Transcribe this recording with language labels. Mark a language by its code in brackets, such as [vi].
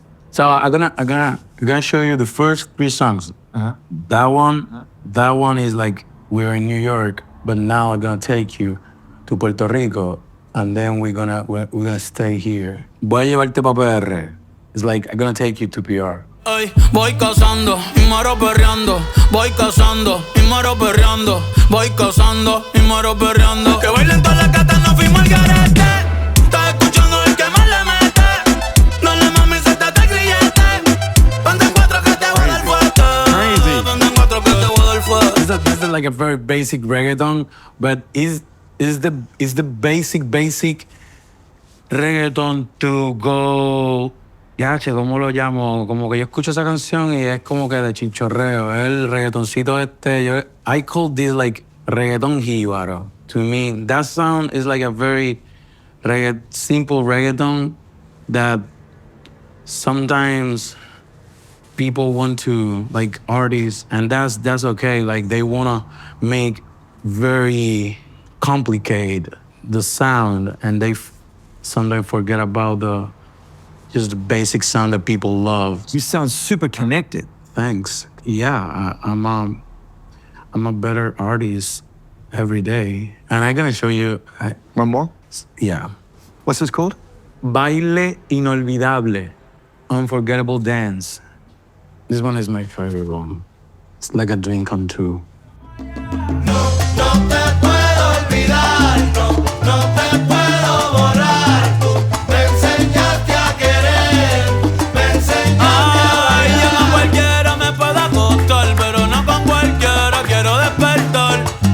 [en] So I'm gonna show you the first 3 songs. Uh-huh. That one is like we're in New York, but now I'm gonna take you to Puerto Rico, and then we're gonna stay here. [es] Voy a llevarte pa' PR. [en] It's like I'm gonna take you to PR. [es] Ay, voy cazando y muero perreando. Voy cazando y muero perreando. Voy cazando y muero perreando. Que bailen todas las gatas, no fuimos al garete. Estás escuchando el que más le mete. No le mames, suéltate el grillete. Ponte en 4 que te voy a dar fuerte. Ponte en 4 que te voy a dar fuerte. [en] This is like a very basic reggaeton, but is the basic reggaeton to go. [es] Ya, che, ¿cómo lo llamo? Como que yo escucho esa canción y es como que de chinchorreo. [en] El reggaetoncito I call this like reggaeton jíbaro. To me, that sound is like a very simple reggaeton that sometimes people want to, like artists, and that's okay. Like they wanna make very complicated the sound, and they sometimes forget about just the basic sound that people love. You sound super connected. Thanks. Yeah, I'm a better artist every day, and I'm gonna show you. One more? Yeah, What's this called? Baile Inolvidable, Unforgettable Dance. This one is my favorite one. It's like a dream come true. [es] No te puedo olvidar, no te puedo borrar. Tú me enseñaste a querer, me enseñaste a bailar. Yo con cualquiera me puedo acostar, pero no con cualquiera quiero despertar.